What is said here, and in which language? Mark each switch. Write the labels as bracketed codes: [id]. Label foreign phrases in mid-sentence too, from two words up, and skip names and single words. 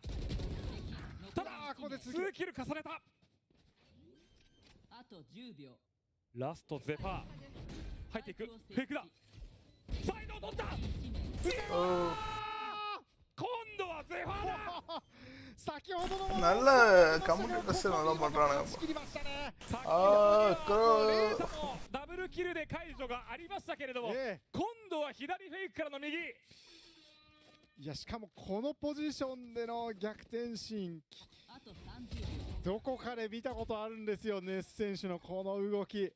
[ja] ただここで2キル重ねた。あと10秒。ラストゼファー入っていく。フェイクだ。サイドを取った。今度はゼファーだ。先ほどの [ta] நல்ல கம்யூனிகேஷன் நல்லா பண்றானுங்க. [ja] ダブルキルで解除がありましたけれども、今度は左フェイクからの右。いやしかもこのポジションでの逆転シーン、どこかで見たことあるんですよ、ネス選手のこの動き。